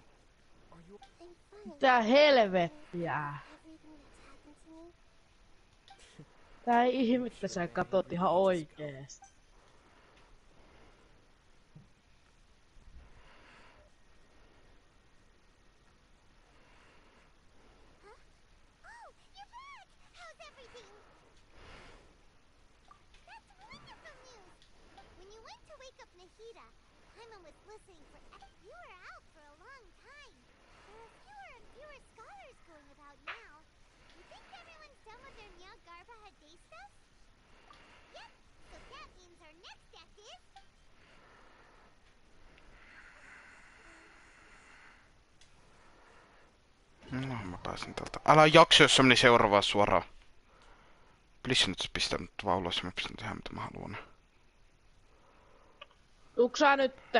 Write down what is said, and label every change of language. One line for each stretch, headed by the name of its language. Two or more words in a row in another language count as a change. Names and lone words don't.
English: Are you? I'm fine.
Finnish: Mitä helvettiä?
English: Everything that's happened to me.
Finnish: Tää ihmettä sä katot ihan oikeesti.
English: Oh, you're back! How's everything? That's wonderful news! When you went to wake up Nahida, Paimon was listening for... You were out for a long time. There are fewer and fewer scholars going about now. You think everyone's done with their Nyagarbha day stuff? Yep, so that means our next act is...
Finnish: No, mä pääsin täältä. Älä jakso, jos se meni seuraavaan suoraan. Please nyt pistää nyt vaan ulos ja mä pistän tehdä mitä mä haluan. Tuuksää nytte?